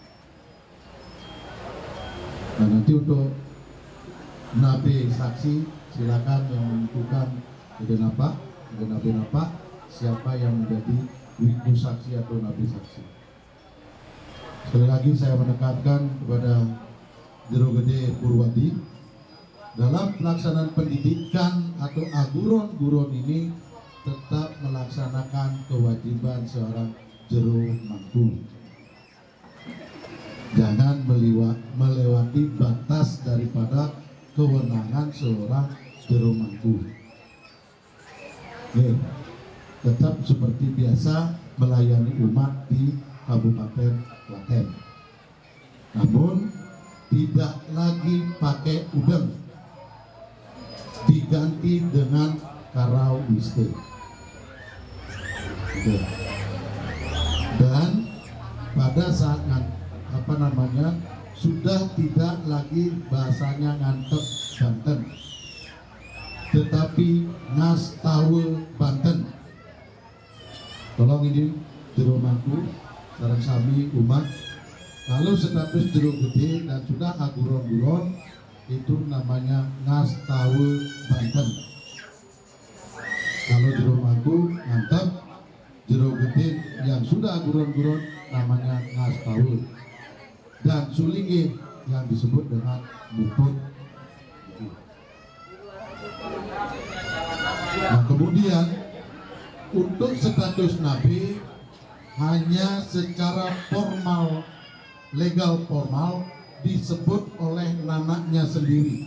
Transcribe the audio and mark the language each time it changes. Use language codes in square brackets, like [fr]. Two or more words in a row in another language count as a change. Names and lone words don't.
[id] Nah, nanti untuk nabi saksi silakan yang menentukan ide nabi napak siapa yang menjadi wiku saksi atau nabi saksi. Sekali lagi saya menekankan kepada Jero Gede Purwadi dalam pelaksanaan pendidikan atau aguron-guron ini tetap melaksanakan kewajiban seorang jero mangku. Jangan melewati batas daripada kewenangan seorang jero mangku. Tetap seperti biasa melayani umat di Kabupaten Klaten. Namun tidak lagi pakai udeng, diganti dengan karau wiste. Dan pada saat sudah tidak lagi bahasanya ngantep Banten, tetapi ngastawe Banten. Tolong ini jero mangku [ban] sareng sami [id] umat, kalau status jero gede dan sudah aguron-guron itu namanya ngastawe Banten. Kalau jero mangku ngantep, jero gede yang sudah aguron-guron namanya ngastawe. Dan sulingi yang disebut dengan muput. Nah, kemudian untuk status nabi hanya secara formal, legal formal disebut oleh nanaknya sendiri.